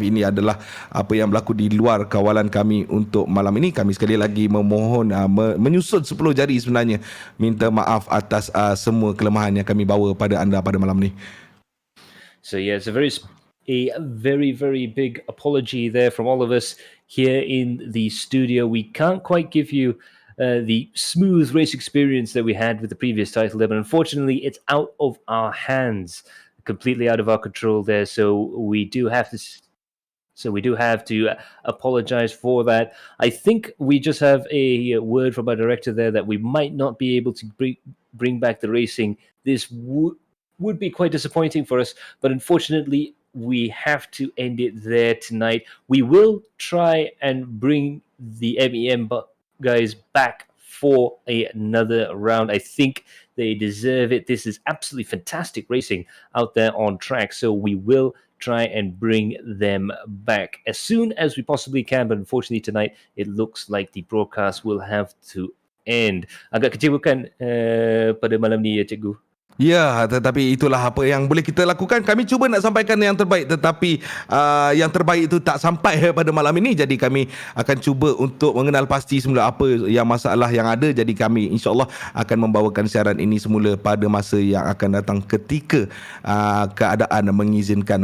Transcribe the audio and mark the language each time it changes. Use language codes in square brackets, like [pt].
[ms] Ini adalah apa yang berlaku di luar kawalan kami untuk malam ini. Kami sekali lagi memohon menyusut 10 jari sebenarnya minta maaf atas semua kelemahan yang kami bawa pada anda pada malam ni. [en] So yeah, it's a very big apology there from all of us here in the studio. We can't quite give you the smooth race experience that we had with the previous title there, but unfortunately it's out of our hands, completely out of our control there. So we do have to apologize for that. I think we just have a word from our director there that we might not be able to bring back the racing. This would be quite disappointing for us, but unfortunately we have to end it there tonight. We will try and bring the MEM guys back for another round. I think they deserve it. This is absolutely fantastic racing out there on track, so we will try and bring them back as soon as we possibly can. But unfortunately tonight it looks like the broadcast will have to end. [ms] Agak kecewakan pada malam ni ya, Cikgu. Ya, tetapi itulah apa yang boleh kita lakukan. Kami cuba nak sampaikan yang terbaik, tetapi yang terbaik itu tak sampai pada malam ini. Jadi kami akan cuba untuk mengenal pasti semula apa yang masalah yang ada. Jadi kami insyaAllah akan membawakan siaran ini semula pada masa yang akan datang ketika keadaan mengizinkan.